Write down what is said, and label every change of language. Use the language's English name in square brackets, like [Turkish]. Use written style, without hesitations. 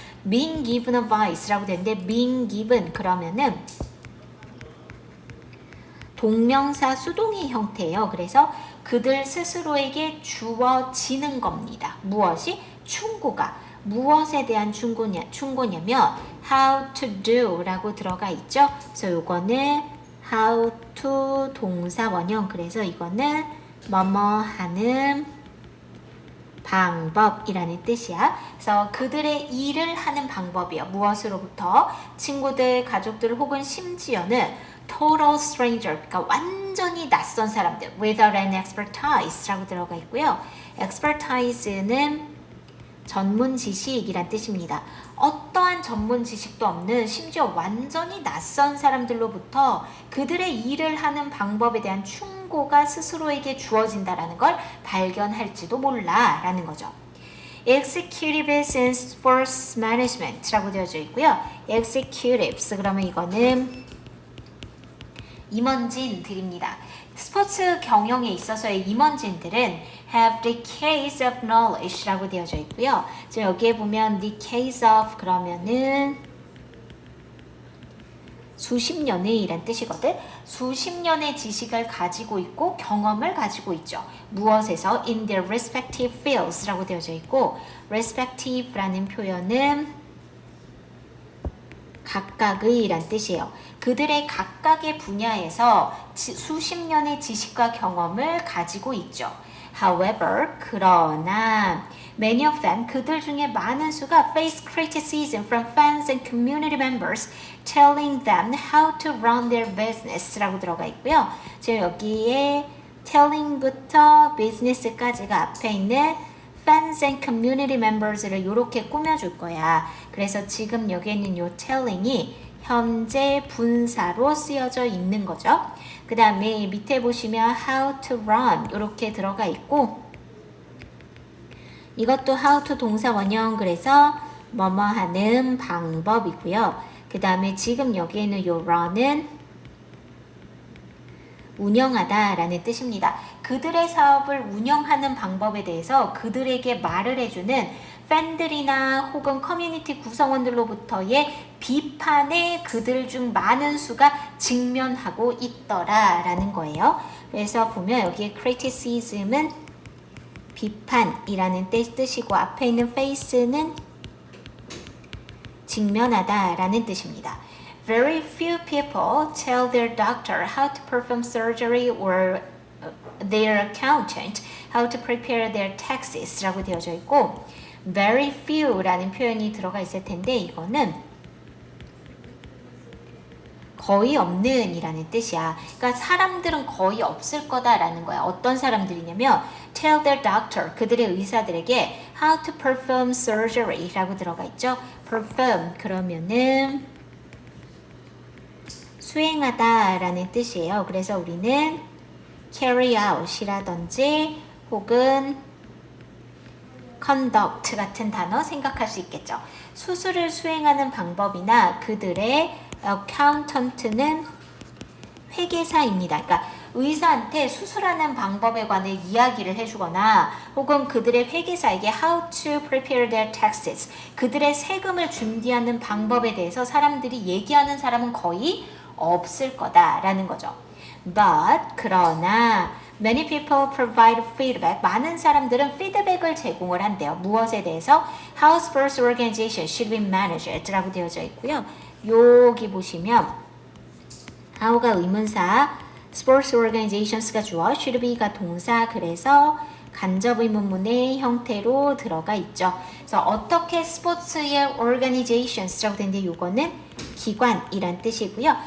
[Korean] being given advice라고 되는데 being given 그러면은 동명사 수동의 형태예요. 그래서 그들 스스로에게 주어지는 겁니다. 무엇이? 충고가. 무엇에 대한 충고냐면 how to do 라고 들어가 있죠. 그래서 이거는 how to 동사 원형. 그래서 이거는 뭐뭐 하는 방법이라는 뜻이야. 그래서 그들의 일을 하는 방법이요. 무엇으로부터? 친구들, 가족들 혹은 심지어는 total stranger, 그러니까 완전히 낯선 사람들 [English] without an expertise [Korean] 라고 들어가 있고요. expertise는 전문 지식이란 뜻입니다. 어떠한 전문 지식도 없는 심지어 완전히 낯선 사람들로부터 그들의 일을 하는 방법에 대한 충고가 스스로에게 주어진다라는 걸 발견할지도 몰라 라는 거죠. Executives in Sports Management라고 되어져 있고요. Executives 그러면 이거는 임원진들입니다. 스포츠 경영에 있어서의 임원진들은 [English] have the case of knowledge [Korean] 라고 되어져 있고요. 지금 여기에 보면 the case of 그러면은 수십 년의 이란 뜻이거든. 수십 년의 지식을 가지고 있고 경험을 가지고 있죠. 무엇에서? [English] in their respective fields [Korean] 라고 되어져 있고 respective라는 표현은 각각의 이란 뜻이에요. 그들의 각각의 분야에서 수십 년의 지식과 경험을 가지고 있죠. [English] However, 그러나 many of them, [Korean] 그들 중에 많은 수가 [English] face criticism from fans and community members telling them how to run their business [Korean] 라고 들어가 있고요. 지금 여기에 telling부터 business까지가 앞에 있는 fans and community members를 이렇게 꾸며줄 거야. 그래서 지금 여기에 있는 요 telling이 현재 분사로 쓰여져 있는 거죠. 그 다음에 밑에 보시면 how to run 이렇게 들어가 있고 이것도 how to 동사 원형 그래서 뭐뭐 하는 방법이고요. 그 다음에 지금 여기에 있는 요 run은 운영하다 라는 뜻입니다. 그들의 사업을 운영하는 방법에 대해서 그들에게 말을 해주는 팬들이나 혹은 커뮤니티 구성원들로부터의 비판에 그들 중 많은 수가 직면하고 있더라 라는 거예요. 그래서 보면 여기에 criticism은 비판이라는 뜻이고 앞에 있는 face는 직면하다 라는 뜻입니다. [English] Very few people tell their doctor how to perform surgery or their accountant how to prepare their taxes [Korean] 라고 되어져 있고 very few 라는 표현이 들어가 있을 텐데 이거는 거의 없는 이라는 뜻이야. 그러니까 사람들은 거의 없을 거다라는 거야. 어떤 사람들이냐면 [English] tell their doctor, [Korean] 그들의 의사들에게 [English] how to perform surgery [Korean] 라고 들어가 있죠. perform 그러면은 수행하다 라는 뜻이에요. 그래서 우리는 carry out 이라든지 혹은 conduct 같은 단어 생각할 수 있겠죠. 수술을 수행하는 방법이나 그들의 accountant는 회계사입니다. 그러니까 의사한테 수술하는 방법에 관해 이야기를 해주거나 혹은 그들의 회계사에게 [English] how to prepare their taxes, [Korean] 그들의 세금을 준비하는 방법에 대해서 사람들이 얘기하는 사람은 거의 없을 거다라는 거죠. [English] But 그러나 many people provide feedback. [Korean] 많은 사람들은 피드백을 제공을 한대요. 무엇에 대해서? [English] How sports organization should be managed [Korean] 라고 되어져 있고요. 여기 보시면 how가 의문사, sports organisations가 주어, should be가 동사, 그래서 간접 의문문의 형태로 들어가 있죠. 그래서 어떻게 스포츠의 organizations라고 되는데 이거는 기관이란 뜻이고요.